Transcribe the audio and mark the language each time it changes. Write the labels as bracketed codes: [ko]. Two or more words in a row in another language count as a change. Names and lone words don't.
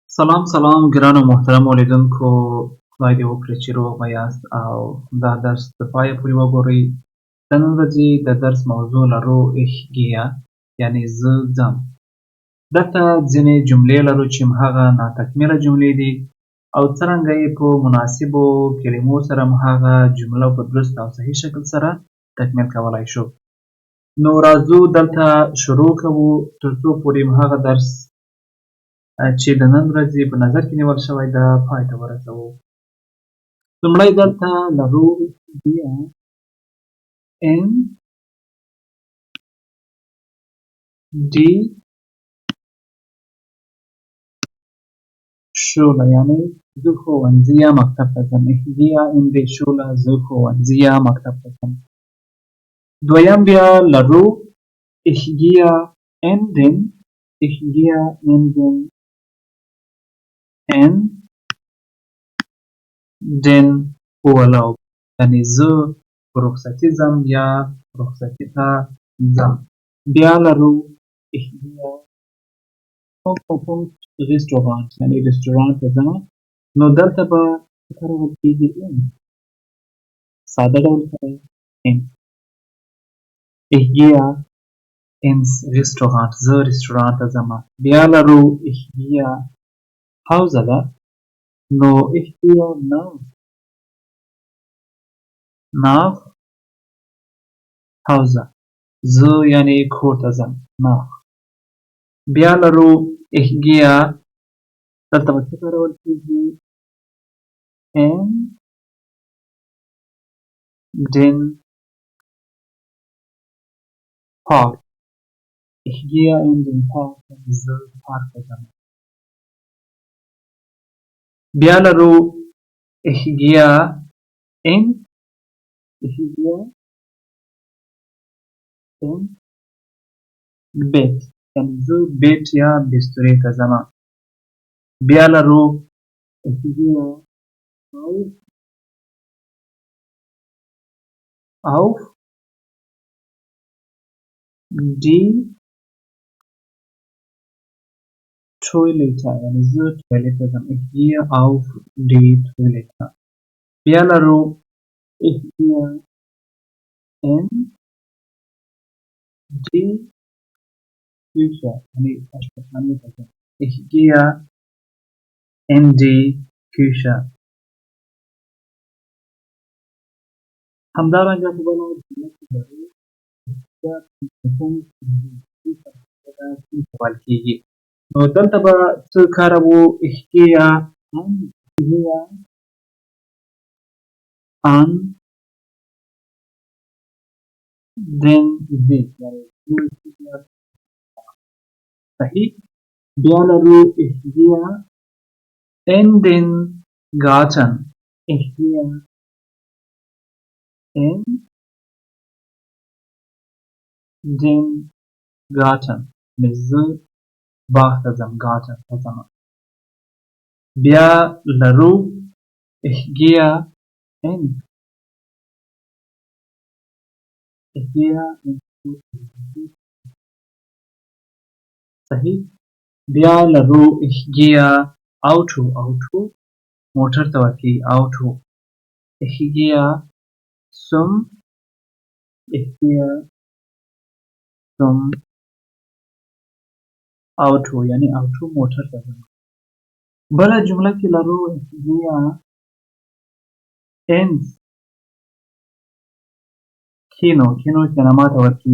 [ps] سلام ګرانو محترمو لیدونکو، خدای دې وکړي چې روغ به یاست او دا درس د پایه پورې وګورئ. د نن ورځې د درس موضوع لرو [de] ich gehe، [ps] یعنې زه ځم. دلته ځینې جملې لرو چې هماغه ناتکمیله جملې دي او څرنګه یې په مناسبو کلمو سره هماغه جمله په درست او صحیح شکل سره تکمیل کولی شو. نو راځو دلته شروع کوو تر څو پورې هماغه درس چې د نن ورځې په نظر کې نیول شوی ده پای ته ورسوو. [de] لومړی دلته لرو gehe in die Schule، [ps] یعنې زه ښوونځي یا مکتب ته ځم. [de] ich gehe in die Schule، [ps] زه ښوونځي یا مکتب ته ځم. [de] دویم بیا لرو ich gehe in den Urlaub، [ps] یعنې زه په رخصتي ځم یا رخصتي ته ځم. [de] بیا لرو ich gehe Restaurant، [ps] یعنې رستورانت ته ځم. نو دلته به څه کارول کېږي؟ ساده ډول سره [de] ich gehe ins Restaurant، [ps] زه رستورانت ته ځم. [de] بیا لرو ich gehe Hause ده، نو ich gehe nach Hause، [ps] زه یعنې کور ته ځم. nach. بیا لرو [de] ich gehe، [ps] دلته به څه کارول کېږي؟ [de] in den Park، ich gehe in den Park، [ps] زه پارک ته ځم. [de] بیا لرو ich gehe in Bett، [ps] یعنې زه بیت یا بسترې ته ځم. [de] بیا لرو ich gehe auf die Toilette، [ps] یعنې زه ټویلټ ته ځم. [de] ich gehe auf die Toilette. بیا لرو ich gehe in die Küche، [ps] یعنې اشپزخانې ته ځم. [de] ich gehe in die Küche. [ps] همدارنګه په بله جمله کې لرو کول کېږي. نو دلته به څه کاروو؟ [de] ich gehe an den See، [ps] صحیح. [de] بیا لرو ich gehe in den Garten، ich gehe in den Garten، [ps] زه باغ ته ځم، garten ته ځم. بیا لرو [de] ich gehe in [ps] صحیح. بیا لرو [de] ich gehe auto [ps] موټر ته ورکوي auto. [de] ich gehe zum Auto، [ps] یعنې auto موټر ته ځم. بله جمله کې لرو [de] ich gehe ins Kino [ps] سینما ته ورکوي.